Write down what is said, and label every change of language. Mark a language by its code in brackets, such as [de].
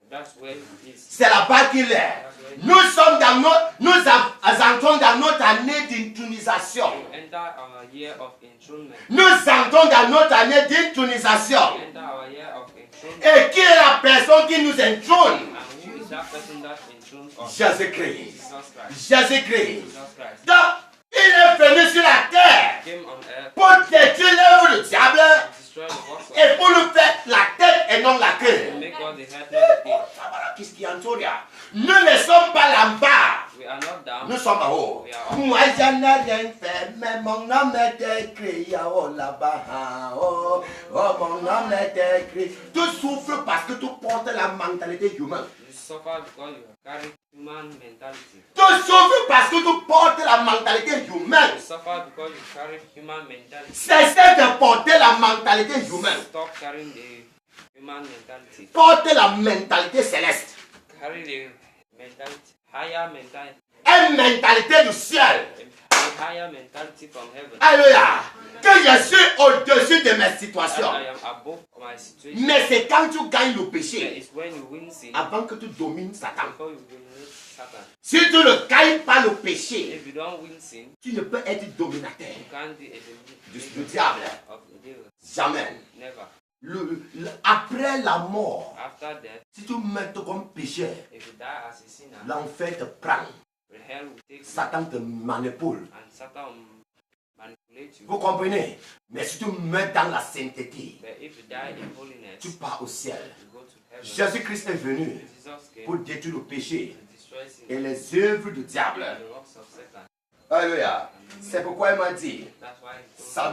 [en] That's where it is. [fr] C'est là-bas qu'il est. Nous sommes dans nous entrons dans notre année d'intronisation. [en] Enter our year of enthronement. [fr] Nous entrons dans notre année d'intronisation. [en] Enter our year of enthronement. [fr] Et qui est la personne qui nous entrône? [en] And who is that person that enthrones us? [fr] Jésus-Christ. [en] Jesus Christ. [fr] Jésus-Christ. [en] Jesus Christ [fr] Donc, il est venu sur la terre [en] came on earth [fr] pour détruire l'œuvre du diable [en] to destroy the works of [fr] et pour nous faire la tête et non la [en] to [fr] queue. [en] make all the head not the tail. [fr] Qu'est-ce qui entoure? Nous ne sommes pas là-bas. [en] We are not down. [fr] Nous sommes en haut. Moi, je n'ai rien fait, mais mon nom est écrit là-bas. Oh, mon nom est écrit. Tu souffres parce que tu portes la mentalité humaine. [en] You suffer because you carry human mentality. [fr] Tu souffres parce que tu portes la mentalité humaine. [en] You suffer because you carry human mentality. [fr] Cessez de porter la mentalité humaine. [en] Stop carrying the human mentality. [fr] Porte la mentalité céleste. [en] Carry the mentality, higher mentality, [fr] Une mentalité du ciel. [en] a higher mentality from heaven. [fr] Alléluia. Que je suis au-dessus de mes [en] That [fr] situations. [en] I am above my situation. [fr] Mais c'est quand tu gagnes le [en] That [fr] péché, [en] is when you win sin [fr] avant que tu domines Satan. [en] before you dominate Satan. [fr] Si tu ne gagnes pas le péché, [en] If you don't win sin, [fr] tu ne peux être dominateur [en] you can't be a [fr] du [en] dominator [fr] diable. [en] of the devil. [fr] Jamais. [en] Never. [fr] Après la mort, [en] After death, [fr] si tu mets comme pécheur, [en] if you die as a sinner, [fr] l'enfer te prend. [en] the hell will take you [fr] Satan te manipule. [en] and Satan will manipulate you. [fr] Vous comprenez? Mais si tu mets dans la sainteté, [en] But if you die in holiness, [fr] tu pars au ciel. [en] you go to heaven. [fr] Jésus-Christ est venu [en] Jesus came [fr] pour détruire le péché [en] to destroy sin [fr] et les œuvres du diable. [en] and the works of Satan. [fr] Alléluia. C'est pourquoi il m'a dit, [en] That's why he told [fr] sa